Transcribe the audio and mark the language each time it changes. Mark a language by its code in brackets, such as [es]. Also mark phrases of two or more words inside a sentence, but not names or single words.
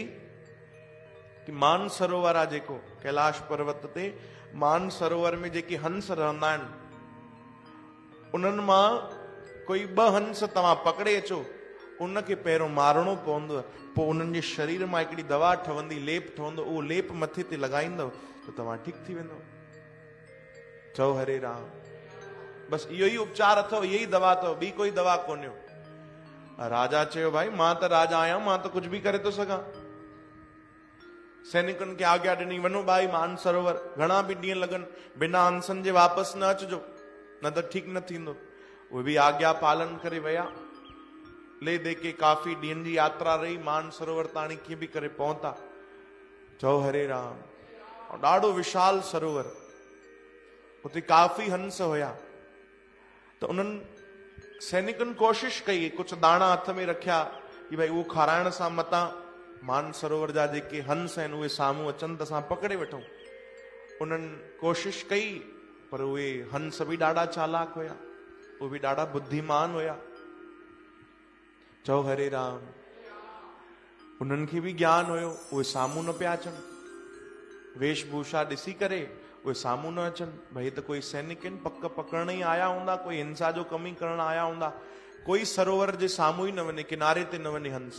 [sd] कि मान सरोवर आहे जेको कैलाश पर्वत ते, मान सरोवर में जेके हंस रहंदा आहिनि, उन्हनि मां कोई 2 हंस तव्हां पकड़े अचो, उनखे पहिरियों मारणो पवंदो, पोइ उन्हनि जे शरीर मां हिकिड़ी दवा ठहंदी, लेप ठहंदो, उहो लेप मथे ते लॻाईंदव त तव्हां ठीकु थी वेंदव। चओ हरे राम। बसि इहो ई उपचार अथव, इहा ई दवा अथव, ॿी कोई दवा कोन्हे। राजा चयो, भाई मां त राजा आहियां, मां त कुझु बि करे थो सघां। सैनिकनि खे आज्ञा ॾिनी, वञो भाई मान सरोवर, घणा बि ॾींहं लॻनि, बिना हंसनि जे वापसि न अचिजो, न त ठीकु न थींदो। उहे बि आज्ञा पालन करे विया। ले दे के काफ़ी ॾींहंनि जी यात्रा रही, मान सरोवर ताणी कीअं बि करे पहुता। चओ हरे राम। और ॾाढो विशाल सरोवर, उते काफ़ी हंस हुया। त उन्हनि सैनिकनि कोशिश कई, कुझु दाणा हथ में रखिया कि भाई उहो खाराइण सां मतां मान सरोवर जा जेके हंस आहिनि उहे साम्हूं अचनि त असां पकड़े वठूं। उन्हनि कोशिश कई, पर उहे हंस बि ॾाढा चालाक हुया, उहे बि ॾाढा बुद्धिमान हुया। चओ हरे राम। उन्हनि खे बि ज्ञान हुयो, उहे साम्हूं न पिया अचनि। वेशभूषा ॾिसी करे उहे साम्हूं न अचनि। भई त कोई सैनिक आहिनि, पक पकड़ण ई आया हूंदा, कोई हिंसा जो कम ई करण आया हूंदा। कोई सरोवर जे साम्हूं ई न वञे, किनारे ते न वञे हंस।